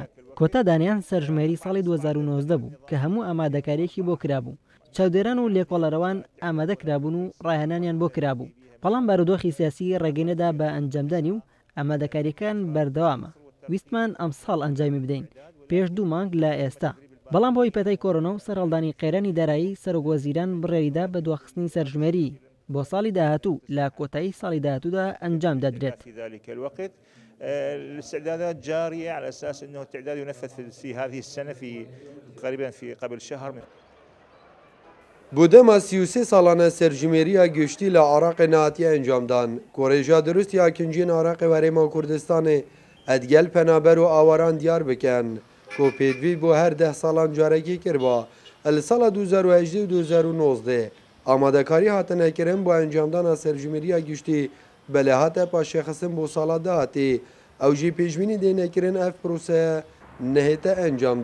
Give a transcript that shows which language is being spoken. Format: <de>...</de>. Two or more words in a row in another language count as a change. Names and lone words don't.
<ckb>کۆتا دانیان سەرژمێری ساڵی 2019 بوو کە هەموو ئامادەکاریەکی بۆ کرابوو، چاودێران و لێکۆڵەرەوان ئامادە کرابوون و ڕاهێنانیان بۆ کرابوو، بەڵام بارودۆخی سیاسی ڕێگەینەدا بە ئەنجامدانی و ئامادەکاریەکان بەردەوامە. ویستمان ئەم ساڵ ئەنجامی بدەین پێش 2 مانگ لە ئێستا، بەڵام بۆی پەتای کۆرۆنا و سەرهەڵدانی قێرانی دارایی سەرۆکوەزیران بڕێریدا بە دواخستنی سەرژمێری بۆ ساڵی داهاتوو لە کۆتایی ساڵی داهاتوودا ئەنجام دەدرێت.</ckb> <ar>الاستعدادات جارية على أساس أنه التعداد ينفذ في هذه السنة في قبل شهر.</ar> <ku>بودەما 33 ساڵانە سەرژمێریە گشتی لە عێراقê نهاتیە ئەنجامدان. کۆڕێژا دروستیا کینجین عێراقê و Herêma Kurdistanê ئەدگەل پەنابەر و ئاوەران دیار بکەن کو پێدوی بۆ هەر 10 ساڵان جارێکی کردوە. لە ساڵە 2018 و 2019 ئامادەکاری هاتنەکردن بۆ ئەنجامدانا سەرژمێریە گشتی بەلەهاتە پاشێخستن بۆ ساڵە داهاتێ ئەو ژی پێشبینی دێنەکردن ئەف پرۆسەیە نەهێتە ئەنجامدان.</ku>